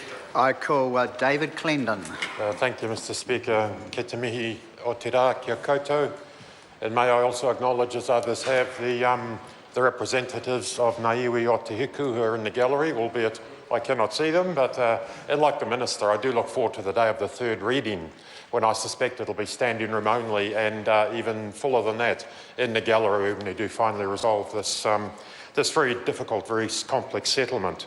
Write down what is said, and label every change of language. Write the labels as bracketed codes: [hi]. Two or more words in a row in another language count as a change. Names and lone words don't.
[en] I call David Clendon. Thank you, Mr. Speaker. [mi] Ke te mihi o te rā kia koutou. [en] And may I also acknowledge, as others have, the representatives of [mi] ngā iwi o te Hiku [en] who are in the gallery, albeit I cannot see them, but and like the Minister, I do look forward to the day of the third reading, when I suspect it'll be standing room only and even fuller than that in the gallery when we do finally resolve this, this very difficult, very complex settlement.